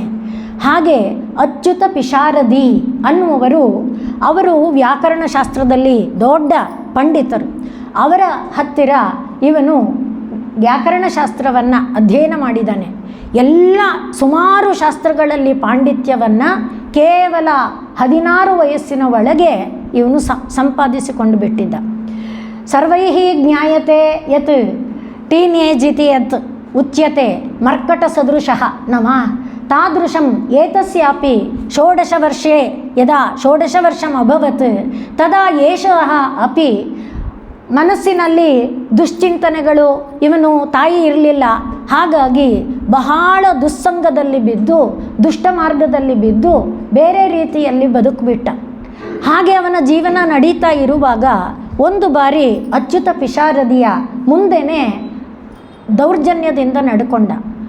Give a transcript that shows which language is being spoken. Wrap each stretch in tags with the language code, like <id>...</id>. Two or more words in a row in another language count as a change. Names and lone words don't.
<kn>ಹಾಗೆ ಅಚ್ಯುತ ಪಿಶಾರದಿ ಅನ್ನುವರು, ಅವರು ವ್ಯಾಕರಣಶಾಸ್ತ್ರದಲ್ಲಿ ದೊಡ್ಡ ಪಂಡಿತರು. ಅವರ ಹತ್ತಿರ ಇವನು ವ್ಯಾಕರಣಶಾಸ್ತ್ರವನ್ನು ಅಧ್ಯಯನ ಮಾಡಿದ್ದಾನೆ. ಎಲ್ಲ ಸುಮಾರು ಶಾಸ್ತ್ರಗಳಲ್ಲಿ ಪಾಂಡಿತ್ಯವನ್ನು ಕೇವಲ 16 ವಯಸ್ಸಿನ ಒಳಗೆ ಇವನು ಸಂಪಾದಿಸಿಕೊಂಡು ಬಿಟ್ಟಿದ್ದ.</kn> <sa>ಸರ್ವೈಃ ಜ್ಞಾಯತೆ ಯತ್ ಟೀನೇಜ್ ಇತಿ ಯತ್ ಉಚ್ಯತೆ ಮರ್ಕಟ ಸದೃಶಃ ನಮ ತಾದೃಶಂ ಏತಸ್ಯಾಪಿ 16 ವರ್ಷೆ ಯದಾ 16 ವರ್ಷಂ ಅಭವತ್ ತದಾ ಏಷಃ ಅಪಿ</sa> <kn>ಮನಸ್ಸಿನಲ್ಲಿ ದುಶ್ಚಿಂತನೆಗಳು, ಇವನು ತಾಯಿ ಇರಲಿಲ್ಲ, ಹಾಗಾಗಿ ಬಹಳ ದುಸ್ಸಂಗದಲ್ಲಿ ಬಿದ್ದು, ದುಷ್ಟ ಮಾರ್ಗದಲ್ಲಿ ಬಿದ್ದು ಬೇರೆ ರೀತಿಯಲ್ಲಿ ಬದುಕಿಬಿಟ್ಟ. ಹಾಗೆ ಅವನ ಜೀವನ ನಡೀತಾ ಇರುವಾಗ ಒಂದು ಬಾರಿ ಅಚ್ಯುತ ಪಿಶಾರದಿಯ ಮುಂದೆನೇ ದೌರ್ಜನ್ಯದಿಂದ ನಡ್ಕೊಂಡ.</kn>